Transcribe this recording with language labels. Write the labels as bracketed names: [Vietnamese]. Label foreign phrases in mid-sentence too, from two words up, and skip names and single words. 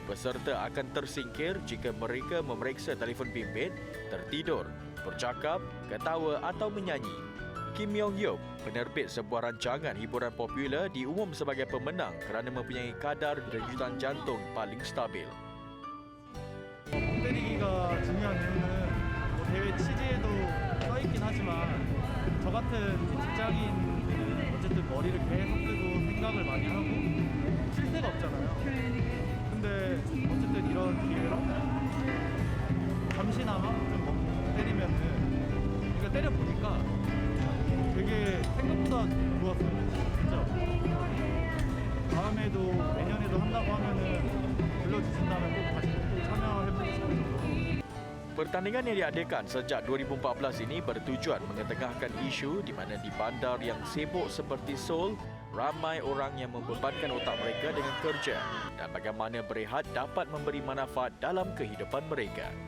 [Malay] peserta akan tersingkir jika mereka memeriksa telefon bimbit, tertidur, bercakap, ketawa atau menyanyi. Kim Yong Hyuk, penerbit sebuah rancangan hiburan popular, diumum sebagai pemenang kerana mempunyai kadar denyutan jantung paling stabil. [Korean] 때리기가 중요한 이유는 뭐 대회 취지에도 써 있긴 하지만 저 같은 직장인들은 어쨌든 머리를 계속 쓰고 생각을 많이 하고 쉴 새가 없잖아요. 근데 어쨌든 이런 기회로 잠시나마 좀 때리면은 그러니까 때려 보니까 되게 생각보다 좋았어요. 진짜. 다음에도 내년에도 한다고 하면은 불러주신다면 꼭 다시 또 참여해보고 싶어요. [Malay] Pertandingan yang diadakan sejak 2014 ini bertujuan mengetengahkan isu di mana di bandar yang sibuk seperti Seoul, ramai orang yang membebankan otak mereka dengan kerja dan bagaimana berehat dapat memberi manfaat dalam kehidupan mereka.